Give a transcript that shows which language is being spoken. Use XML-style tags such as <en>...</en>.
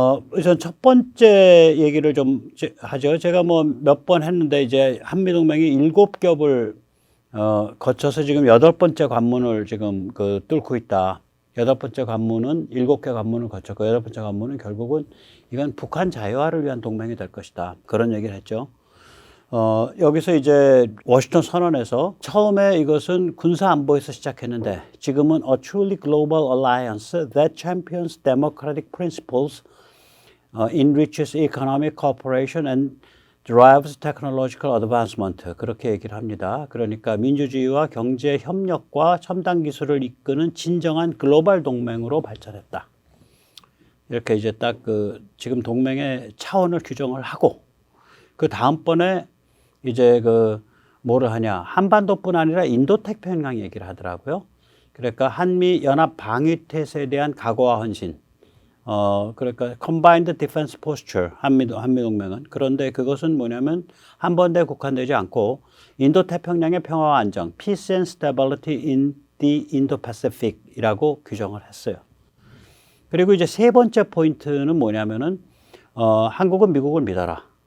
<ko>우선 첫 번째 얘기를 좀 하죠. 제가 뭐 몇 번 했는데 이제 한미동맹이 7겹을 거쳐서 지금 8번째 관문을 지금 뚫고 있다. 8번째 관문은 7개 관문을 거쳤고 8번째 관문은 결국은 이건 북한 자유화를 위한 동맹이 될 것이다. 그런 얘기를 했죠. 여기서 이제 워싱턴 선언에서 처음에 이것은 군사 안보에서 시작했는데 지금은</ko> <en>a truly global alliance that champions democratic principles, enriches economic cooperation and drives technological advancement.</en> <ko>그렇게 얘기를 합니다. 그러니까 민주주의와 경제 협력과 첨단 기술을 이끄는 진정한 글로벌 동맹으로 발전했다. 이렇게 이제 딱 지금 동맹의 차원을 규정을 하고 그 다음번에 이제 뭐를 하냐. 한반도뿐 아니라 인도태평양 얘기를 하더라고요. 그러니까 한미 연합 방위태세에 대한 각오와 헌신. 그러니까 Combined Defense Posture, 한미동맹은. 그런데 그것은 뭐냐면 한 번에 국한되지 않고 인도태평양의 평화와 안정,</ko> <en>Peace and Stability in the Indo-Pacific</en> <ko>이라고 규정을 했어요. 그리고 이제 세 번째 포인트는 뭐냐면은, 한국은 미국을 믿어라.</ko>